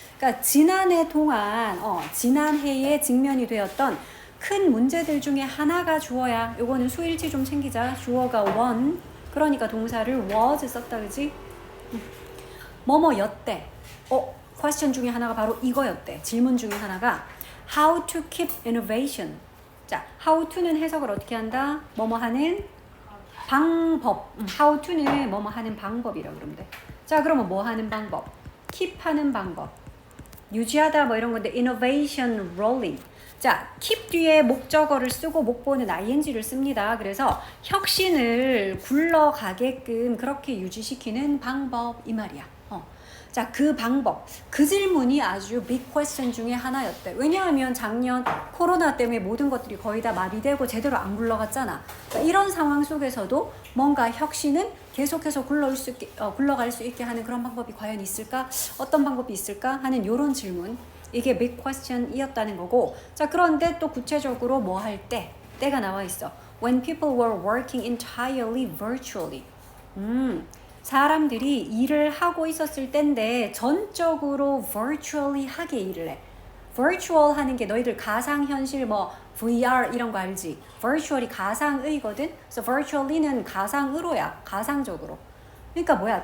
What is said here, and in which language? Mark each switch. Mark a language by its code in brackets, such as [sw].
[ko] 그러니까 지난해 동안 지난해에 직면이 되었던 큰 문제들 중에 하나가 주어야. 요거는 수일치 좀 챙기자. 주어가 one. 그러니까 동사를 was 썼다, 그지? 뭐뭐였대. question 중에 하나가 바로 이거였대. 질문 중에 하나가 [en] how to keep innovation. [ko] 자, how to는 해석을 어떻게 한다? 뭐뭐 하는 방법. how to는 뭐뭐 하는 방법이라고 그러면 돼. 자, 그러면 뭐 하는 방법? keep 하는 방법. 유지하다 뭐 이런 건데 [en] innovation rolling. [ko] 자, keep 뒤에 목적어를 쓰고 목보는 ing를 씁니다. 그래서 혁신을 굴러가게끔 그렇게 유지시키는 방법 이 말이야. 자, 그 방법, 그 질문이 아주 빅 퀘스천 중에 하나였대. 왜냐하면 작년 코로나 때문에 모든 것들이 거의 다 마비되고 제대로 안 굴러갔잖아. 그러니까 이런 상황 속에서도 뭔가 혁신은 계속해서 굴러갈 수 있게 하는 그런 방법이 과연 있을까? 어떤 방법이 있을까? 하는 이런 질문. 이게 빅 퀘스천이었다는 거고. 자, 그런데 또 구체적으로 뭐 할 때? 때가 나와 있어. [en] When people were working entirely virtually. [ko] 사람들이 일을 하고 있었을 때인데 전적으로 virtually 하게 일을 해. virtual 하는 게 너희들 가상현실 뭐 VR 이런 거 알지? virtually 가상의거든? 그래서 virtually는 가상으로야. 가상적으로. 그러니까 뭐야?